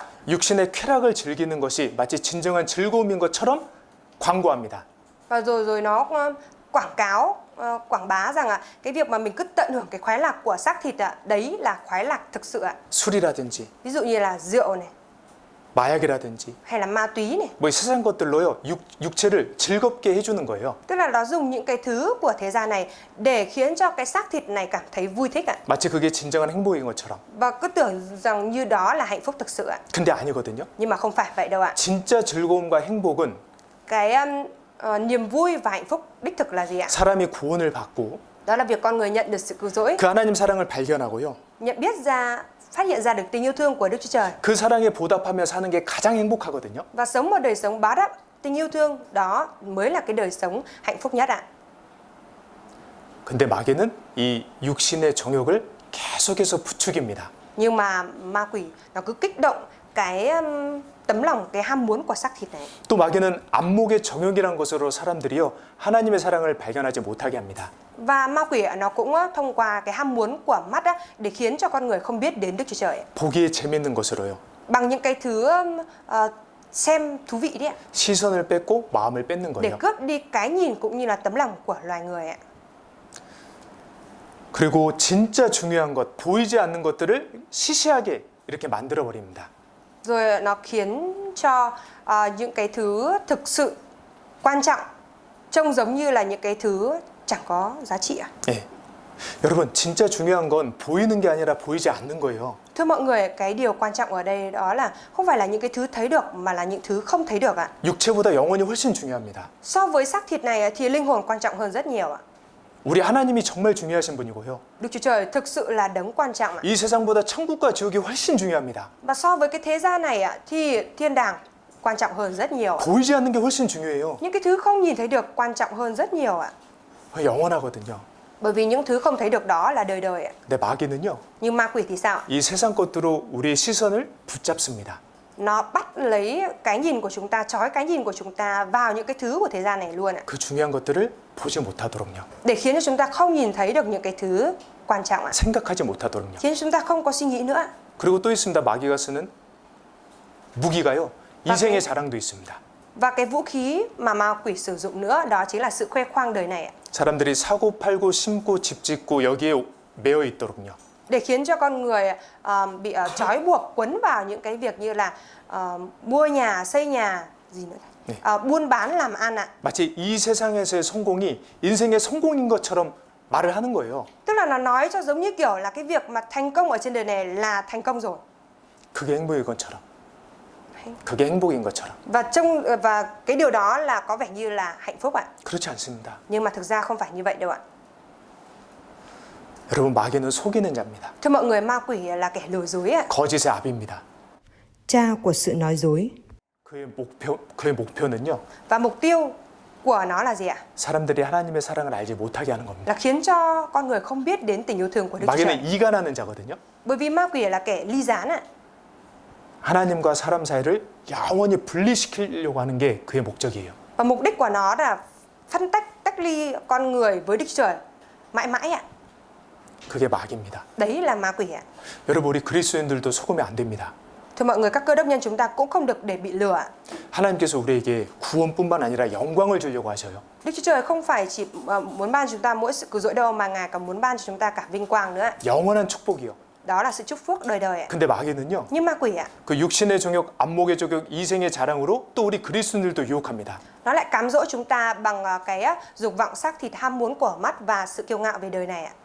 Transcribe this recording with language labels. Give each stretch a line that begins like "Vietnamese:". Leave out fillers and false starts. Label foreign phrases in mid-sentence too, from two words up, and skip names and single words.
Korean: 육신의 쾌락을 즐기는 것이 마치 진정한 즐거움인 것처럼 광고합니다.
Vietnamese: Và rồi nó quảng cáo, quảng bá rằng cái việc mà mình cứ tận hưởng cái khoái lạc của xác thịt ạ, đấy là khoái lạc thực sự ạ.
Korean: 술이라든지
Vietnamese: Ví dụ như là rượu này,
Korean: 마약이라든지
Vietnamese: hay là ma túy này.
Korean: 뭐 세상 것들로요 육체를 즐겁게 해주는 거예요.
Vietnamese: Tức là nó dùng những cái thứ của thế gian này để khiến cho cái xác thịt này cảm thấy vui thích ạ.
Korean: 마치 그게 진정한 행복인 것처럼.
Vietnamese: Và cứ tưởng rằng như đó là hạnh phúc thực sự ạ.
Korean: 근데 아니거든요.
Vietnamese: Nhưng mà không phải vậy đâu ạ.
Korean: 진짜 즐거움과 행복은
Vietnamese: Cái niềm vui và hạnh phúc đích thực là gì ạ?
Korean: 사람이 구원을 받고
Vietnamese: Đó là việc con người nhận được sự cứu rỗi,
Korean: 그 하나님 사랑을 발견하고요.
Vietnamese: nhận biết ra, phát hiện ra được tình yêu thương của Đức Chúa Trời
Korean: 그 사랑에 보답하며 사는 게 가장 행복하거든요.
Vietnamese: và sống một đời sống báo đáp tình yêu thương, đó mới là cái đời sống hạnh phúc nhất ạ.
Korean: 근데 마귀는 이 육신의 정욕을 계속해서 부추깁니다.
Vietnamese: Nhưng mà ma quỷ nó cứ kích động cái tấm lòng, cái ham muốn của xác thịt này.
Korean: 또 마귀는 안목의 정욕이란 것으로 사람들이요 하나님의 사랑을 발견하지 못하게 합니다.
Vietnamese: Và ma quỷ nó cũng thông qua cái ham muốn của mắt để khiến cho con người không biết đến Đức Chúa Trời
Korean: 보기에 재밌는 것으로요.
Vietnamese: bằng những cái thứ xem thú vị đấy ạ,
Korean: 시선을 뺏고 마음을 뺏는
Vietnamese: để
Korean: 거예요.
Vietnamese: cướp đi cái nhìn cũng như là tấm lòng của loài người ạ.
Korean: 그리고 진짜 중요한 것, 보이지 않는 것들을 시시하게 이렇게 만들어 버립니다.
Vietnamese: Rồi nó khiến cho những cái thứ thực sự quan trọng trông giống như là những cái thứ chẳng có giá trị ạ.
Korean: 예. 여러분, 진짜 중요한 건 보이는 게 아니라 보이지 않는 거예요.
Vietnamese: Thưa mọi người, cái điều quan trọng ở đây đó là không phải là những cái thứ thấy được mà là những thứ không thấy được ạ.
Korean: 육체보다 영혼이 훨씬 중요합니다.
Vietnamese: So với xác thịt này thì linh hồn quan trọng hơn rất nhiều ạ.
Korean: 우리 하나님이 정말 중요하신 분이고요.
Vietnamese: Đức Chúa Trời thực sự là đấng quan trọng ạ.
Korean: 이 세상보다 천국과 지옥이 훨씬 중요합니다.
Vietnamese: Và so với cái thế gian này ạ thì thiên đàng quan trọng hơn rất nhiều ạ.
Korean: 보이지 않는 게 훨씬 중요해요.
Vietnamese: Những cái thứ không nhìn thấy được quan trọng hơn rất nhiều ạ.
Korean: 영원하거든요.
Vietnamese: Bởi vì những thứ không thấy được đó là đời đời ạ.
Korean: 근데 마귀는요.
Vietnamese: Nhưng ma quỷ thì sao?
Korean: 이 세상 것들로 우리의 시선을 붙잡습니다.
Vietnamese: Nó bắt lấy cái nhìn của chúng ta, trói cái nhìn của chúng ta vào những cái thứ của thế gian này luôn ạ.
Korean: 그 중요한 것들을 보지 못하도록요.
Vietnamese: Để khiến cho chúng ta không nhìn thấy được những cái thứ quan trọng ạ.
Korean: 생각하지 못하도록요.
Vietnamese: Khiến cho chúng ta không có suy nghĩ nữa.
Korean: 그리고 또 있습니다. 마귀가 쓰는 무기가요. 인생의 자랑도 있습니다.
Vietnamese: Và cái vũ khí mà ma quỷ sử dụng nữa đó chính là sự khoe khoang đời này ạ.
Korean: 사람들이 사고 팔고 심고 집 짓고 여기에 매여 있도록요.
Vietnamese: Để khiến cho con người bị trói buộc quấn vào những cái việc như là mua nhà, xây nhà gì nữa, buôn bán làm ăn ạ.
Korean: 마치 이 세상에서의 성공이 인생의 성공인 것처럼 말을 하는 거예요.
Vietnamese: Tức là nó nói cho giống như kiểu là cái việc mà thành công ở trên đời này là thành công rồi.
Korean: 그게 행복인 것처럼. 그게 행복인 것처럼.
Vietnamese: Và cái điều đó là có vẻ như là hạnh phúc ạ.
Korean: 그렇지 않습니다.
Vietnamese: Nhưng mà thực ra không phải như vậy đâu ạ.
Korean: 여러분 마귀는 속이는 자입니다.
Vietnamese: Thưa mọi người, ma quỷ là kẻ lừa dối ạ.
Korean: 거짓의 아비입니다.
Vietnamese: Cha của sự nói dối.
Korean: 그의 목표는요.
Vietnamese: Và mục tiêu của nó là gì ạ?
Korean: 사람들이 하나님의 사랑을 알지 못하게 하는 겁니다.
Vietnamese: Là khiến cho con người không biết đến tình yêu thương của Đức Chúa
Korean: 마귀는
Vietnamese: Trời.
Korean: 이간하는 자거든요.
Vietnamese: Bởi vì ma quỷ là kẻ ly gián ạ.
Korean: 하나님과 사람 사이를 영원히 분리시키려고 하는 게 그의 목적이에요.
Vietnamese: Và mục đích của nó là tách ly con người với Đức Chúa Trời mãi mãi ạ.
Korean: 그게 마귀입니다.
Vietnamese: Đấy là ma quỷ ạ.
Korean: 여러분 우리 그리스도인들도 속으면 안 됩니다.
Vietnamese: Thưa mọi người, các cơ đốc nhân chúng ta cũng không được để bị lừa ạ.
Korean: 하나님께서 우리에게 구원뿐만 아니라 영광을 주려고 하셔요.
Vietnamese: Đức Chúa Trời không phải chỉ muốn ban cho chúng ta mỗi sự cứu rỗi đâu, mà Ngài còn muốn ban cho chúng ta cả vinh quang nữa ạ.
Korean: 영원한 축복이요.
Vietnamese: Đó là sự chúc phước đời đời ạ.
Korean: 근데 마귀는요.
Vietnamese: Nhưng ma quỷ ạ,
Korean: 그 육신의 정욕, 안목의 정욕, 이생의 자랑으로 또 우리 그리스도인들도 유혹합니다.
Vietnamese: nó lại cám dỗ chúng ta bằng cái dục vọng xác thịt, ham muốn của mắt và sự kiêu ngạo về đời này ạ.